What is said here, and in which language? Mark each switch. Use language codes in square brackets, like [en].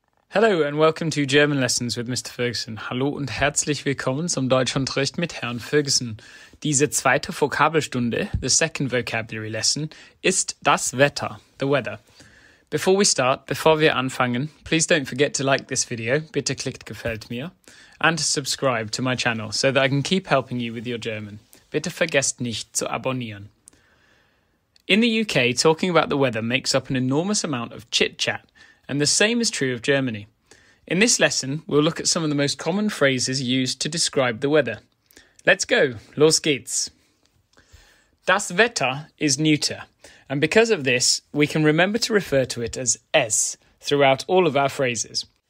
[en] Hello and welcome to German Lessons with Mr. Ferguson. [de] Hallo und herzlich willkommen zum Deutschunterricht mit Herrn Ferguson. Diese zweite Vokabelstunde, [en] the second vocabulary lesson, [de] ist das Wetter, [en] the weather. Before [de] wir anfangen, [en] please don't forget to like this video, [de] bitte klickt gefällt mir, [en] and to subscribe to my channel so that I can keep helping you with your German. [de] Bitte vergesst nicht zu abonnieren. [en] In the UK, talking about the weather makes up an enormous amount of chit-chat, and the same is true of Germany. In this lesson, we'll look at some of the most common phrases used to describe the weather. Let's go, [de] los geht's. [en] Das Wetter is neuter, and because of this, we can remember to refer to it as es throughout all of our phrases.